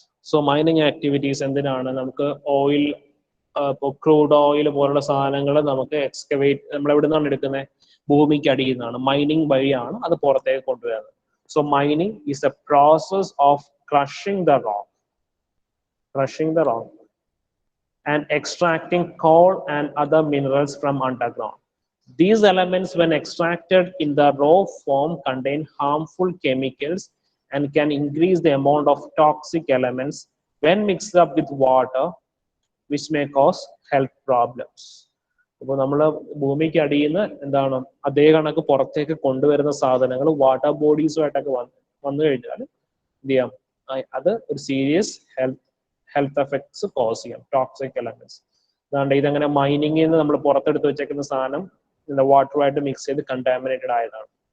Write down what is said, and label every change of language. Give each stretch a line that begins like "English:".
Malayalam: So mining activities എന്തിനാണ്? നമുക്ക് oil, ഇപ്പോൾ ക്രൂഡ് ഓയിൽ പോലുള്ള സാധനങ്ങൾ നമുക്ക് എക്സ്കവേറ്റ്, നമ്മൾ എവിടെ നിന്നാണ് എടുക്കുന്നത്? ഭൂമിക്ക് അടിയിൽ നിന്നാണ്. മൈനിങ് വഴിയാണ് അത് പുറത്തേക്ക് കൊണ്ടുവരുന്നത്.
English: So mining is a process of crushing the rock and extracting coal and other minerals from underground. These elements, when extracted in the raw form, contain harmful chemicals and can increase the amount of toxic elements when mixed up with water, which may cause health problems.
Malayalam: അപ്പോൾ നമ്മൾ ഭൂമിക്ക് അടിയിൽ നിന്ന് എന്താണ് അതേ കണക്ക് പുറത്തേക്ക് കൊണ്ടുവരുന്ന സാധനങ്ങൾ വാട്ടർ ബോഡീസുമായിട്ടൊക്കെ വന്നു കഴിഞ്ഞാൽ എന്ത് ചെയ്യാം? അത് ഒരു സീരിയസ് ഹെൽത്ത് എഫക്ട്സ് കോസ് ചെയ്യാം, ടോക്സിക് എലമെന്റ്സ്. അതുകൊണ്ട് ഇതങ്ങനെ മൈനിങ്ങിൽ നിന്ന് നമ്മൾ പുറത്തെടുത്ത് വെച്ചേക്കുന്ന സാധനം വാട്ടറുമായിട്ട് മിക്സ് ചെയ്ത് കണ്ടാമിനേറ്റഡ് ആയതാണ്.